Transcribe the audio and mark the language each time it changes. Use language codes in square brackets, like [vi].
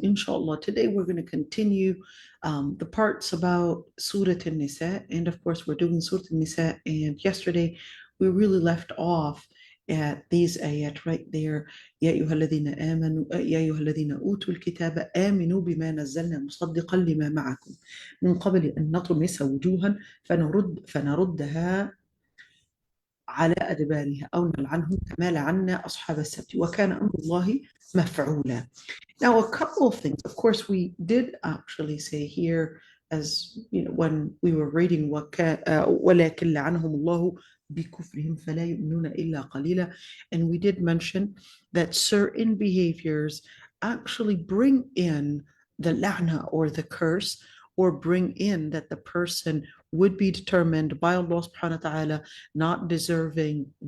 [en] Inshallah, today we're going to continue the parts about Surah An-Nisa. And of course, we're doing Surah An-Nisa. And yesterday, we really left off at these ayat right there. [ar] يا أيها الذين آمنوا يا أيها الذين أوتوا الكتاب آمنوا بما نزلنا مصدقا لما معكم من قبل أن نطمس وجوها فنردها على أدبارها أو نلعنهم كما لعنا أصحاب السبت وكان أمر الله مفعولا. [en] Now, a couple of things. Of course, we did actually say here, as you know, when we were reading [ar] ولكن لعنهم الله بكفرهم فلا يؤمنون إلا قليلا, [en] and we did mention that certain behaviors actually bring in the la'na or the curse, or bring in that the person would be determined by Allah subhanahu wa ta'ala not deserving